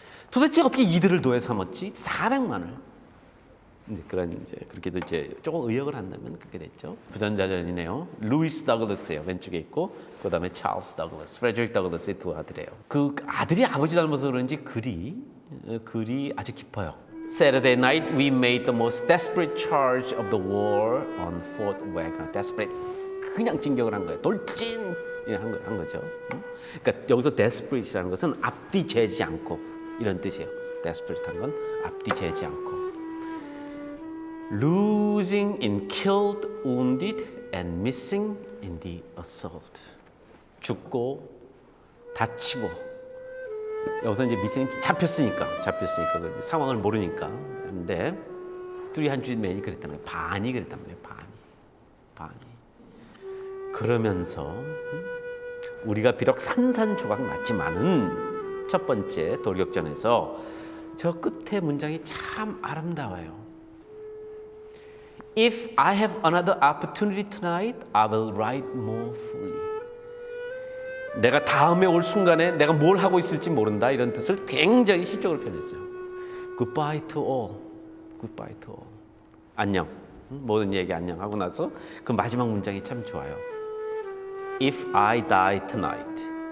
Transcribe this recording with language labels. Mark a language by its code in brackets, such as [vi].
[ko] 도대체 어떻게 이들을 노예 삼았지? 400만을. 그렇게도 조금 의역을 한다면 그렇게 됐죠. 부전자전이네요. 루이스 더글라스예요. 왼쪽에 있고 그다음에 찰스 더글라스, 프레드릭 더글라스의 두 아들이에요. 그 아들이 아버지 닮아서 그런지 글이 아주 깊어요. [en] Saturday night we made the most desperate charge of the war on Fort Wagner. [ko] Desperate. 그냥 진격을 한 거예요. 돌진 한 거죠. 그러니까 여기서 desperate이라는 것은 앞뒤 재지 않고 이런 뜻이에요. desperate한 건 앞뒤 재지 않고. [en] Losing in killed, wounded, and missing in the assault. [ko] 죽고 다치고 여기서 이제 missing 잡혔으니까 그 상황을 모르니까. 근데 300men이 그랬다는 거예요. 반이 그랬단 말이에요. 반이. 그러면서 우리가 비록 산산조각 났지만은 첫 번째 돌격전에서 저 끝에 문장이 참 아름다워요. [en] If I have another opportunity tonight, I will write more fully. [ko] 내가 다음에 올 순간에 내가 뭘 하고 있을지 모른다 이런 뜻을 굉장히 시적으로 표현했어요. [en] Goodbye to all. Goodbye to all. [ko] 안녕. 모든 얘기 안녕하고 나서 그 마지막 문장이 참 좋아요. [en] If I die tonight.